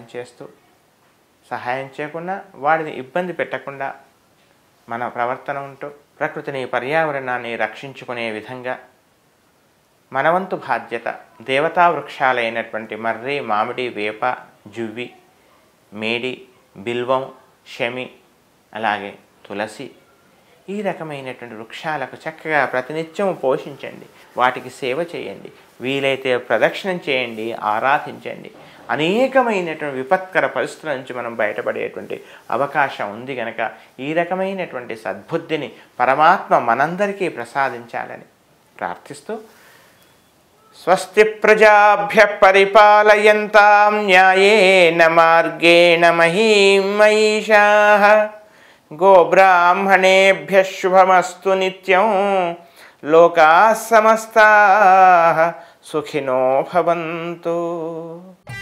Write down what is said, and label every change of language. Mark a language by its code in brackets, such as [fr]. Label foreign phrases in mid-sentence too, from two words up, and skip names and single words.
[te] చేస్తూ, సహాయం చేయకుండా వాడిని ఇబ్బంది పెట్టకుండా మన ప్రవర్తన ఉంటూ ప్రకృతిని పర్యావరణాన్ని రక్షించుకునే విధంగా మనవంతు బాధ్యత దేవతా వృక్షాలైనటువంటి మర్రి, మామిడి, వేప, జువ్వి, మేడి, బిల్వం, శమి, అలాగే తులసి ఈ రకమైనటువంటి వృక్షాలకు చక్కగా ప్రతినిత్యం పోషించండి, వాటికి సేవ చేయండి, వీలైతే ప్రదక్షిణం చేయండి, ఆరాధించండి. అనేకమైనటువంటి విపత్కర పరిస్థితుల నుంచి మనం బయటపడేటువంటి అవకాశం ఉంది కనుక ఈ రకమైనటువంటి సద్బుద్ధిని పరమాత్మ మనందరికీ ప్రసాదించాలని ప్రార్థిస్తూ [sa] స్వస్తి ప్రజాభ్య పరిపాలయంతాం న్యాయేన మార్గేణ మహీం మహిషాః గోబ్రాహ్మణేభ్యః శుభమస్తు నిత్యం లోకాః సమస్తాః సుఖినో భవంతు.